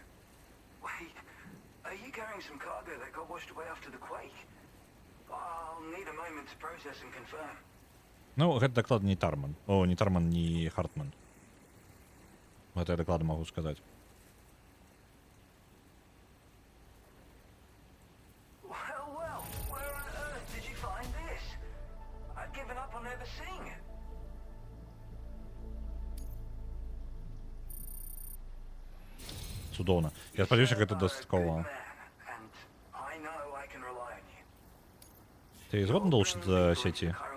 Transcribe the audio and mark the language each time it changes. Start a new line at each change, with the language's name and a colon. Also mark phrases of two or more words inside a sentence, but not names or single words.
English: Wait, are you carrying some cargo that got washed away after the quake? I'll need a moment to process and confirm.
Belarusian: Ну, гэта дакладна не Тарман. О, не Тарман, не Хартман. Гэта я дакладна магу сказаць.
English: Well, where on earth did you find this? I'd given up on ever seeing it.
Belarusian: Цудоўна. Я спадзяюся, гэта дастаткова. Ты згодны долучыцца да сеці?